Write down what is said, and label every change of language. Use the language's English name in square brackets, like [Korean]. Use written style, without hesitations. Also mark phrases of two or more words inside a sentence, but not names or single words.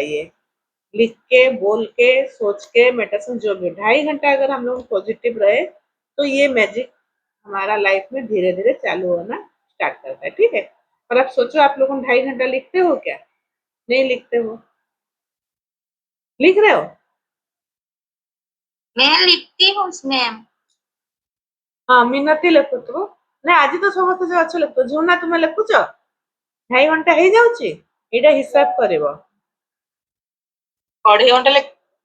[Hindi] ये लिख के, बोल के, सोच के, मेडिटेशन जो भी 2.5 घंटा अगर हम लोग पॉजिटिव रहे तो ये मैजिक हमारा लाइफ में धीरे धीरे चालू होना स्टार्ट करता है, ठीक है। और आप सोचो आप लोग 2.5 घंटा लिखते हो क्या? नहीं लिखते हो? लिख रहे हो? मैं लिखती हूँ मैम। हाँ मिनती लिखो तो [Odia] ନା ଆଜି ତ ସମସ୍ତେ ଯୋଉ ଅଛ ଲେଖୁଛ ଝୁନା ତୁମେ ଲେଖୁଛ 2.5 ଘଣ୍ଟା ହେଇଯାଉଛି ଏଇଟା ହିସାବ କରିବ 2.5 ଘଣ୍ଟା